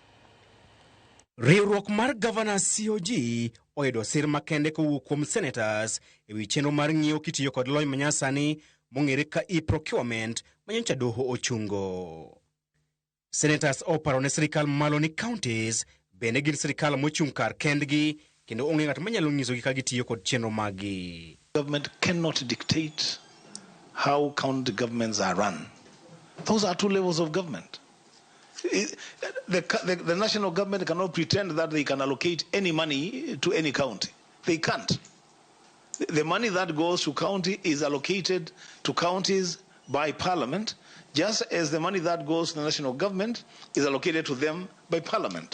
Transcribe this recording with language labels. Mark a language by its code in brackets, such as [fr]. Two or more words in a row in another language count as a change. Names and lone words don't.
[luo] Riwruok mar governors COG oyudo sir makende kowuok kuom senators ewi chenro mar ng'iewo kitiyo kod lony ma nyasani mong'ere ka e-procurement manyocha doho ochungo. Senators oparo ne sirikal malo ni counties bende gin sirikal mochung' kar kendgi kendo onge ng'at manyalo nyisogi ka gitiyo kod chenro magi. [en] Government cannot dictate how county governments are run. Those are two levels of government. The national government cannot pretend that they can allocate any money to any county. They can't. The money that goes to county is allocated to counties by parliament, just as the money that goes to the national government is allocated to them by parliament.